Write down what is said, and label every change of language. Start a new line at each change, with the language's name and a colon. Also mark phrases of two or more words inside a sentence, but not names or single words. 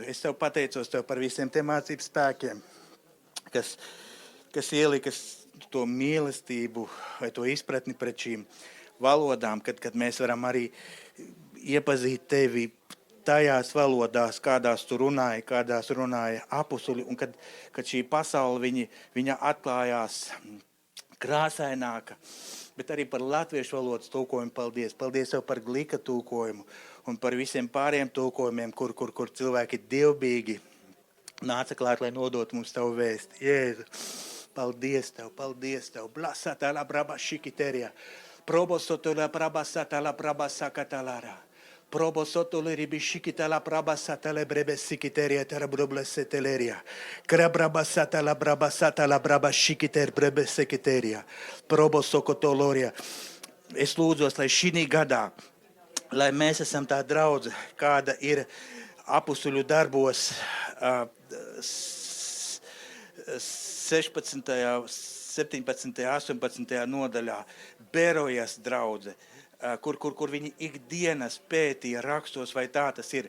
Latvian: Es tev pateicos tev par visiem tiem mācību spēkiem, kas ielikas to mīlestību vai to izpratni pret šīm valodām, kad mēs varam arī iepazīt tevi tajās valodās, kādās tu runāji, kādās runāja apustuļi, un kad šī pasaule viņa atklājās krāsaināka, bet arī par latviešu valodas tulkojumu paldies. Paldies tev par glika tulkojumu un par visiem pāriem tulkojumiem, kur cilvēki dievbīgi nāca klāt, lai nodot mums tavu vēsti. Jēzu, paldies tev. Blasata la braba shikiteria. Probosoto la brabasata la brabasakatalara. Probosotoli ribishikitala brabasatale brebesikiteria terabroblesseteleria. Krabrabasatala brabasatala brabashikiter brebesikiteria. Probosokotoloria. Es lūdzos, lai šī gadā, lai mēs esam tā draudze, kāda ir apustuļu darbos 16., 17., 18. nodaļā, Berojas draudze, kur viņi ikdienas pētīja rakstos, vai tā tas ir.